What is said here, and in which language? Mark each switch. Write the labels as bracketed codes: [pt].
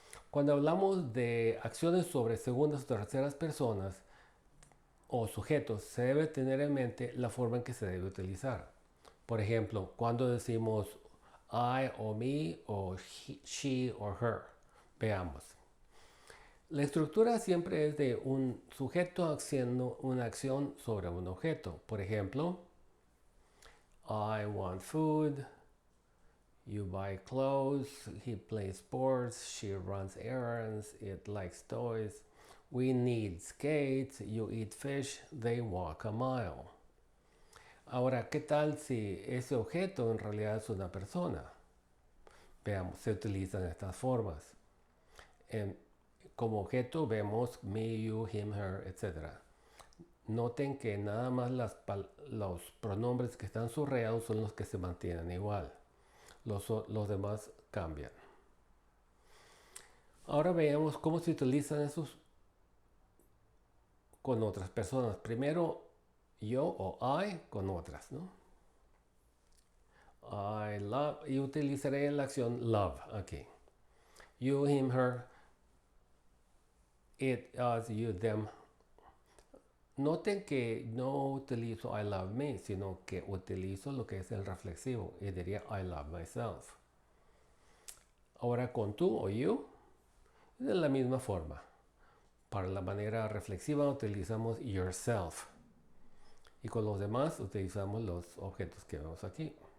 [es] Cuando hablamos de acciones sobre segundas o terceras personas o sujetos, se debe tener en mente la forma en que se debe utilizar. Por ejemplo, cuando decimos I o me o she o her. Veamos. La estructura siempre es de un sujeto haciendo una acción sobre un objeto. Por ejemplo, [en] I want food, you buy clothes, he plays sports, she runs errands, it likes toys, we need skates, you eat fish, they walk a mile. [es] Ahora, ¿qué tal si ese objeto en realidad es una persona? Veamos, se utilizan estas formas. Como objeto vemos me, you, him, her, etc. Noten que nada más los pronombres que están subrayados son los que se mantienen igual. Los demás cambian. Ahora veamos cómo se utilizan esos con otras personas. Primero yo o I con otras, ¿no? [en] I love, [es] y utilizaré la acción love aquí. [en] You, him, her, it, us, you, them. [es] Noten que no utilizo [en] I love me, [es] sino que utilizo lo que es el reflexivo y diría [en] I love myself. [es] Ahora con tú o you, de la misma forma. Para la manera reflexiva utilizamos yourself. Y con los demás utilizamos los objetos que vemos aquí.